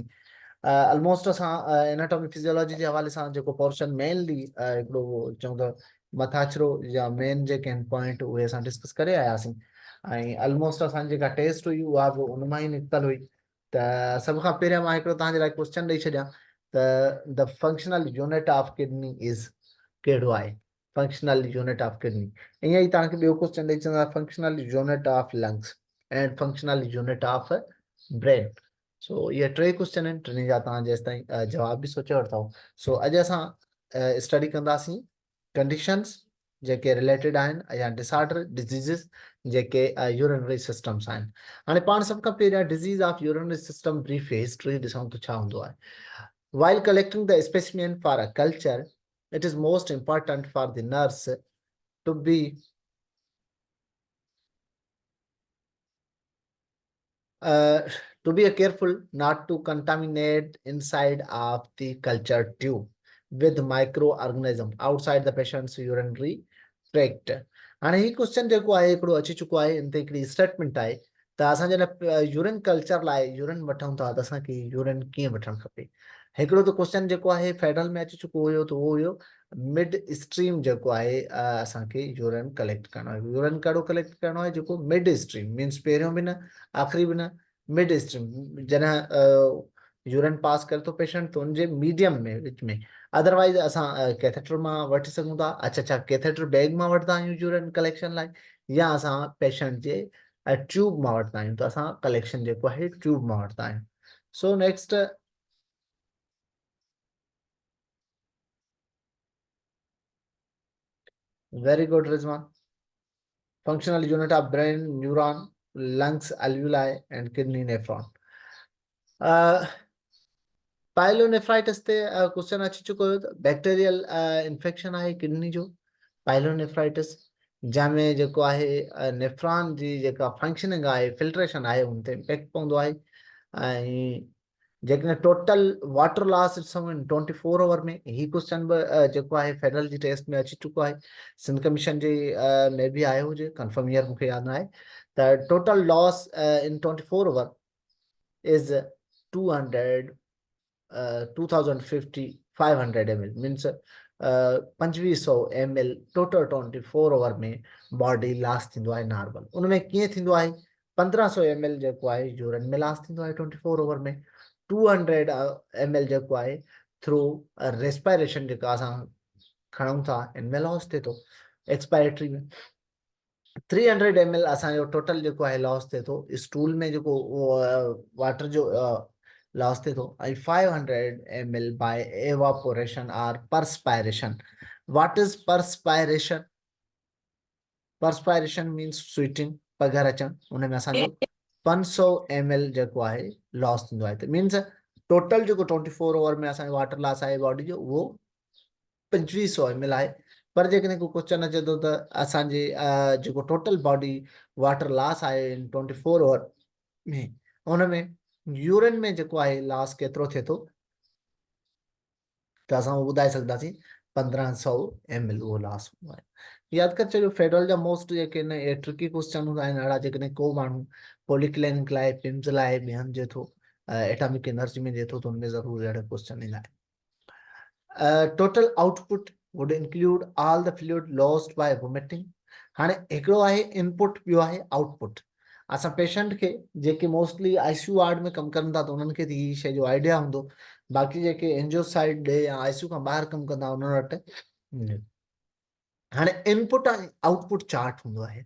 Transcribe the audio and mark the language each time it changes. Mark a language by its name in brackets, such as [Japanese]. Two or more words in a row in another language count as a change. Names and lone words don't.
[Sindhi] ऑलमोस्ट असां [English] anatomy physiology [Sindhi] जे हवाले सां जेको पोर्शन मेनली हिकिड़ो चऊं त मथाछिरो या मेन जेके आहिनि पॉइंट उहे असां डिस्कस करे आयासीं ऐं ऑलमोस्ट असांजी जेका टेस्ट हुई उहा बि उन मां ई निकितल हुई। त सभ खां पहिरियों मां हिकिड़ो तव्हांजे लाइ क्वेश्चन ॾेई छॾियां त [English] the functional unit of kidney is [Sindhi] कहिड़ो आहे? [English] functional unit of kidney. [Sindhi] ईअं ई तव्हांखे ॿियो क्वेश्चन ॾेई छॾियां [English] functional unit of lungs and functional unit of brain. [Sindhi] सो ये टे क्वेश्चन आहिनि, टिनी जा तव्हां जेसि ताईं जवाब बि सोचे वठो। सो अॼु असां स्टडी कंदासीं कंडीशंस जेके रिलेटेड आहिनि या [English] disorder diseases [Sindhi] जेके [English] urinary systems [Sindhi] आहिनि। हाणे पाण सभ खां पहिरियां [English] disease of urinary system brief history [Sindhi] ॾिसूं त छा हूंदो आहे। [English] While collecting the specimen for a culture, it is most important for the nurse to be to be careful not to contaminate inside of the culture tube with microorganism outside the patient's urinary tract. [Sindhi] हाणे ही क्वेश्चन जेको आहे हिकिड़ो अची चुको आहे, इन ते हिकिड़ी स्टेटमेंट आहे त असां जॾहिं [English] urine culture [Sindhi] लाइ यूरिन वठूं था त असांखे यूरिन कीअं वठणु खपे। हिकिड़ो त क्वेश्चन जेको आहे फेडरल में अची चुको हुयो त उहो हुयो [English] mid stream [Sindhi] जेको आहे असांखे यूरिन कलेक्ट करणो आहे। यूरिन कहिड़ो कलेक्ट करणो आहे? जेको [English] mid stream means [Sindhi] पहिरियों बि न आख़िरी बि न, [English] mid stream [Sindhi] जॾहिं यूरिन पास करे थो पेशेंट तो उनजे मीडियम में विच में। अदरवाइज असां कैथेटर मां वठी सघूं था। अच्छा [English] catheter bag [Sindhi] मां वठंदा आहियूं [English] urine collection [Sindhi] लाइ या असां पेशेंट जे ट्यूब मां वठंदा आहियूं त असां कलेक्शन जेको आहे ट्यूब मां वठंदा आहियूं। [English] So next very good Rizwan. functional unit of brain neuron lungs alveoli and kidney nephron. [Sindhi] पाइलोनेफ्राइटिस ते क्वेश्चन अची चुको हुयो त [English] bacterial infection [Sindhi] आहे किडनी जो पाइलोनेफ्राइटिस, जंहिंमें जेको आहे नेफ्रॉन जी जेका फंक्शनिंग आहे फिल्ट्रेशन आहे उन ते इम्पैक्ट पवंदो आहे। ऐं जेकॾहिं [English] total water loss [Sindhi] ॾिसूं 24 आवर में, ही क्वेश्चन बि जेको आहे फेडरल जी टेस्ट में अची चुको आहे। सिंध कमीशन जे में बि आयो हुजे, [English] confirm year [Sindhi] मूंखे यादि न आहे। [English] त total loss in 24 hour is 2050 500 ml means 2500 ml total 24 hour में body loss [Sindhi] थींदो आहे [English] नॉर्मल। [Sindhi] उनमें कीअं थींदो आहे? 1500 ml जेको आहे यूरिन में लॉस थींदो आहे 24 आवर में। 200 ml जेको आहे [English] through respiration [Sindhi] जेका असां खणूं था इनमें लॉस थिए थो एक्सपायरेटरी में। 300 ml असांजो टोटल जेको आहे लॉस थिए थो स्टूल में जेको वाटर जो लॉस थिए थो। [English] ऐं 500 ml by evaporation और परस्पायरेशन। What is perspiration? Perspiration means sweating, [Sindhi] पघर अचण। उनमें असांजो 500 ml जेको आहे लॉस थींदो आहे। त मीन्स टोटल जेको 24 आवर में असांजो [English] water loss [Sindhi] आहे बॉडी जो उहो 2500 ml आहे। पर जेकॾहिं को क्वेश्चन अचे थो त असांजे जेको [English] total body water loss [Sindhi] आहे 24 आवर में उनमें यूरिन में जेको आहे लॉस केतिरो थिए थो त असां उहो ॿुधाए सघंदासीं 1500 ml उहो लॉस हूंदो आहे। यादि करे छॾियो फेडरल जा मोस्ट जेके आहिनि [English] tricky question [Sindhi] हूंदा आहिनि अहिड़ा जेकॾहिं को माण्हू पॉलीक्लिनिक लाइ पिम्स लाइ ॿियनि जे थो एटॉमिक एनर्जी में जे थो त उनमें ज़रूर अहिड़ा क्वेश्चन ईंदा आहिनि। [English] total output would include all the fluid lost by vomiting। [Sindhi] हाणे हिकिड़ो आहे इनपुट, ॿियो आहे आउटपुट। असां पेशेंट खे जेके मोस्टली [English] ICU ward [Sindhi] में कमु करनि था त उन्हनि खे त ही शइ जो आइडिया हूंदो। बाक़ी जेके एनजीओ साइड ॾे या आईसीयू खां ॿाहिरि कमु कंदा उन्हनि वटि हाणे इनपुट ऐं [English] output chart [Sindhi] हूंदो आहे।